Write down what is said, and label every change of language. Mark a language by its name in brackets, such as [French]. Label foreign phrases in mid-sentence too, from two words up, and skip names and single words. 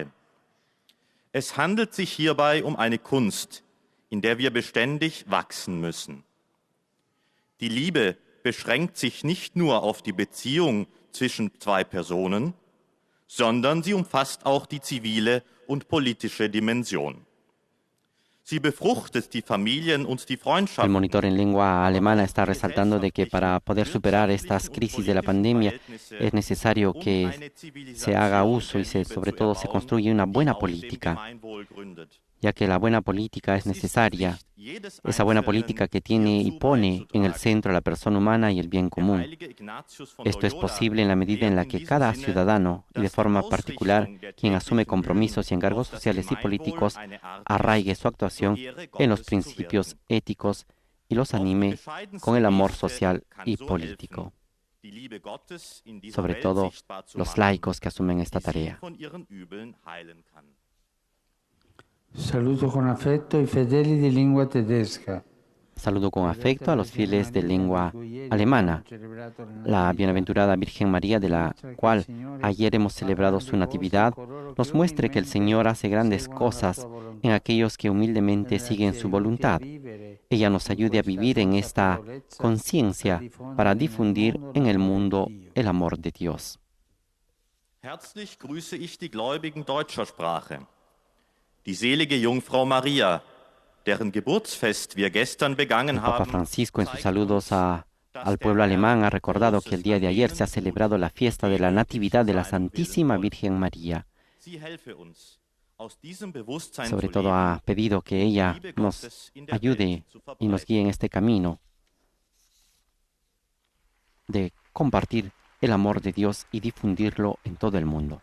[German] Es handelt sich hierbei um eine Kunst, in der wir beständig wachsen müssen. Die Liebe beschränkt sich nicht nur auf die Beziehung zwischen zwei Personen, sondern sie umfasst auch die zivile und politische Dimension. Sie befruchtet die Familien und die [Spanish] El [German] Freundschaften. [Spanish] monitor en lengua alemana está resaltando de que para poder superar estas crisis de la pandemia es necesario que se haga uso y sobre todo se construya una buena política, ya que la buena política es necesaria, esa buena política que tiene y pone en el centro a la persona humana y el bien común. Esto es posible en la medida en la que cada ciudadano, y de forma particular quien asume compromisos y encargos sociales y políticos, arraigue su actuación en los principios éticos y los anime con el amor social y político. Sobre todo los laicos que asumen esta tarea. [Italian] Saluto con affetto i fedeli di lingua tedesca. [Spanish] Saludo con afecto a los fieles de lengua alemana. La bienaventurada Virgen María, de la cual ayer hemos celebrado su natividad, nos muestre que el Señor hace grandes cosas en aquellos que humildemente siguen su voluntad. Ella nos ayude a vivir en esta conciencia para difundir en el mundo el amor de Dios. [German] Herzlich grüße ich die Gläubigen deutscher Sprache. Die selige Jungfrau Maria, deren Geburtsfest wir gestern begangen [Spanish] El Papa [German] haben, [Spanish] Francisco, en sus saludos al pueblo alemán, ha recordado que el día de ayer se ha celebrado la fiesta de la Natividad de la Santísima Virgen María. Sobre todo ha pedido que ella nos ayude y nos guíe en este camino de compartir el amor de Dios y difundirlo en todo el mundo.